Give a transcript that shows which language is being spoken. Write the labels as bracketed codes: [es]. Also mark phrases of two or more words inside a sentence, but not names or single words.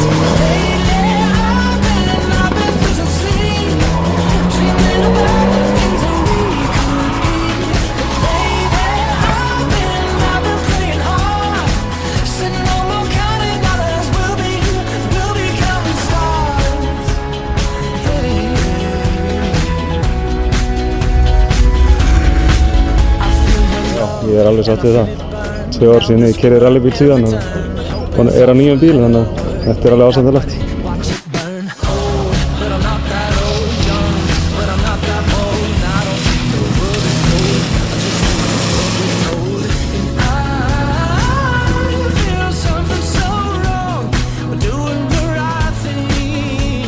[en] Lately, I've been losing sleep, dreaming about the things that we could be. Baby, I've been playing hard, setting no more counting dollars, we'll be counting stars. [is] Já, ég alveg satt við það. 2 ár síðan ég keyrði rallybíl síðan og á nýjum bíl, þannig að þetta alveg ásættanlegt. [en] Watch it burn cold, but I'm not that old. Young, but I'm not that bold. And I don't think the world is sold. I'm just doing what we're told. And I feel something so wrong, but doing the right thing.